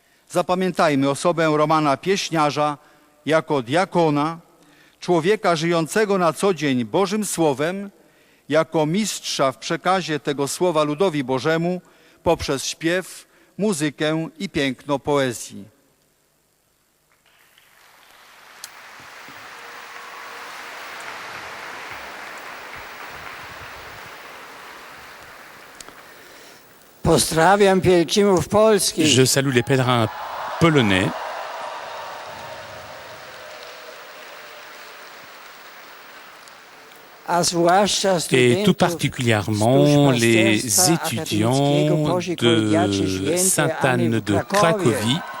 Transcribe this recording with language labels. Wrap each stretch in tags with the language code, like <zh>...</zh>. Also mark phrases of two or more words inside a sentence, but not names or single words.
<pl>Zapamiętajmy osobę Romana Pieśniarza jako diakona, człowieka żyjącego na co dzień Bożym Słowem, jako mistrza w przekazie tego Słowa ludowi Bożemu poprzez śpiew, muzykę i piękno poezji. Pozdrawiam pielgrzymów polskich.</pl> <fr>Je salue les pèlerins polonais et tout particulièrement les étudiants de Sainte-Anne de Cracovie</fr>